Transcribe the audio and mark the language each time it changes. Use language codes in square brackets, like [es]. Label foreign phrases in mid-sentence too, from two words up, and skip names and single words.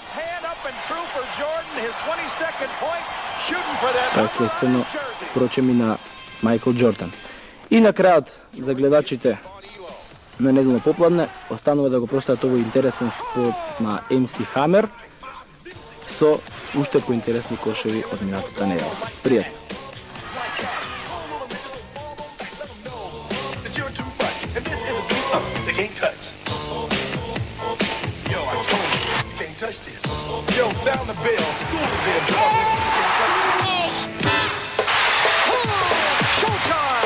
[mk] Тоа е својствено, впрочем, и на Майкл Џордан. И на крајот, за гледачите на Неделно Попладне, останува да го проследат овој интересен спот на MC Hammer со уште поинтересни кошеви од минатата недела. Пријатно! [en] Yo, sound the bell. School is in. Showtime!